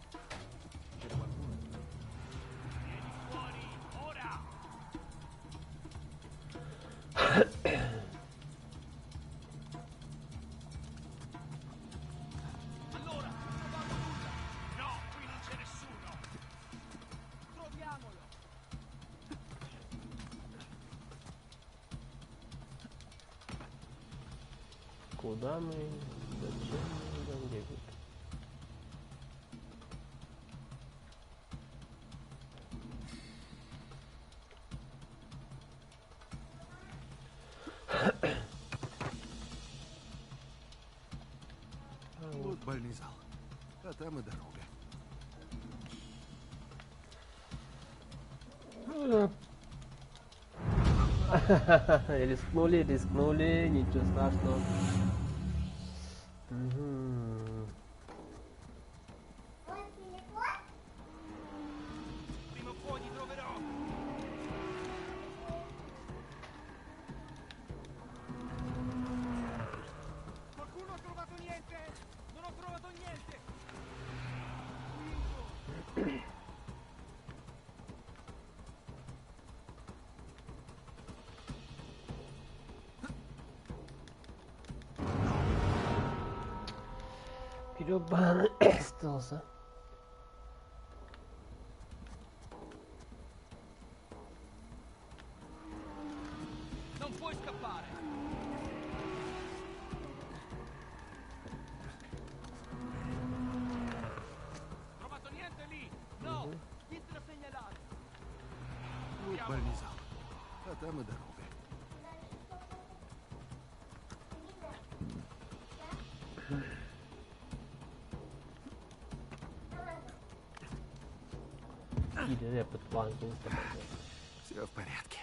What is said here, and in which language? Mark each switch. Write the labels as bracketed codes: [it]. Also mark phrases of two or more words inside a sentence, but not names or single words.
[it] C'era qualcuno? Vieni fuori, ora! Allora, non ho trovato nulla! No, qui non c'è nessuno! Troviamolo! [ru] Куда мы? Зачем мы идем? Где тут? Вот бальный зал. А там и дорога. Рискнули, ничего страшного. Мгм. [it] Prima o poi ti troverò! Qualcuno ha trovato niente? Non ho trovato niente! [ru] Грёбаный остался. [it] Non puoi scappare! Trovato niente lì? No! Niente da segnalare! [ru] Вот бальный зал. А там и дорога. Все в порядке.